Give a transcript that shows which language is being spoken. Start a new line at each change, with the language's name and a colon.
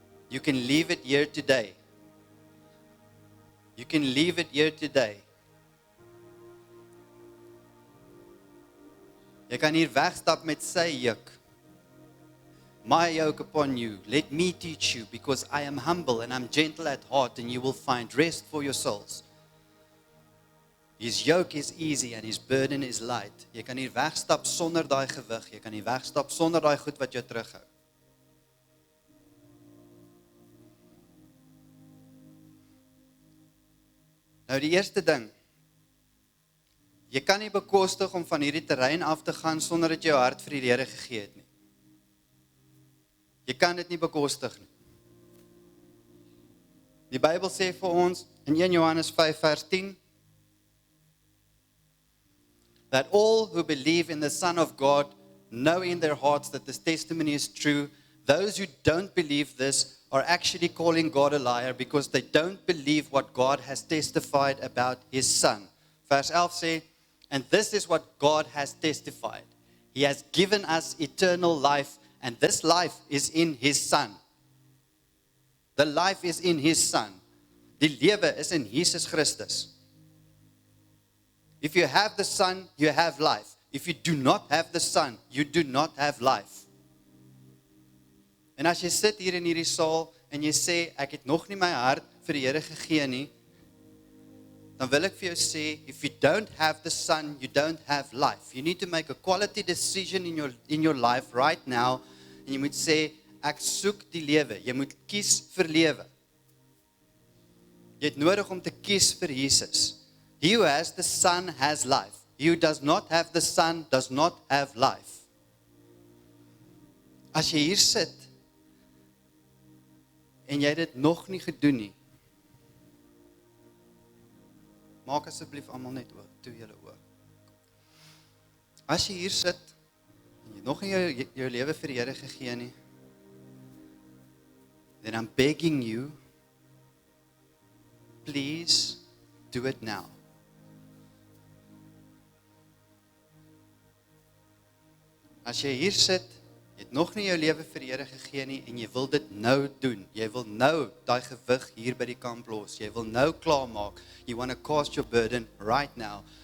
English: You can leave it here today. You can leave it here today.
Afrikaans: Jy kan hier wegstap met sy juk.
English: My yoke upon you, let me teach you, because I am humble and I'm gentle at heart, and you will find rest for your souls. His yoke is easy and his burden is light.
Afrikaans: Jy kan hier wegstap sonder daai gewig, jy kan hier wegstap sonder daai goed wat jou terughou. Nou die eerste ding, jy kan nie bekostig om van hierdie terrein af te gaan sonder dat jy jou hart vir die Here gegee het nie. Jy kan dit nie bekostig nie. Die Bybel sê vir ons in 1 Johannes 5 vers 10
English: that all who believe in the Son of God know in their hearts that this testimony is true. Those who don't believe this are actually calling God a liar because they don't believe what God has testified about his Son.
Afrikaans: Vers 11 sê,
English: and this is what God has testified. He has given us eternal life, and this life is in his Son. The life is in his Son.
Afrikaans: Die lewe is in Jesus Christus.
English: If you have the Son, you have life. If you do not have the Son, you do not have life.
Afrikaans: En as jy sit hier in hierdie saal en jy sê, ek het nog nie my hart vir die Here gegee nie, dan wil ek vir jou sê,
English: if you don't have the Son, you don't have life. You need to make a quality decision in your life right now,
Afrikaans: en jy moet sê, ek soek die lewe. Jy moet kies vir lewe. Jy het nodig om te kies vir Jesus.
English: He who has the Son has life. He who does not have the Son does not have life.
Afrikaans: As jy hier sit, en jy het dit nog nie gedoen nie, maak asseblief almal net oop, toe julle oop. As jy hier sit, en jy nog nie jou lewe vir die Here gegee nie,
English: then I'm begging you, please do it now.
Afrikaans: As jy hier sit, jy het nog nie jou lewe vir die Here gegee nie en jy wil dit nou doen. Jy wil nou daai gewig hier by die kamp los. Jy wil nou klaarmaak.
English: You want to cast your burden right now.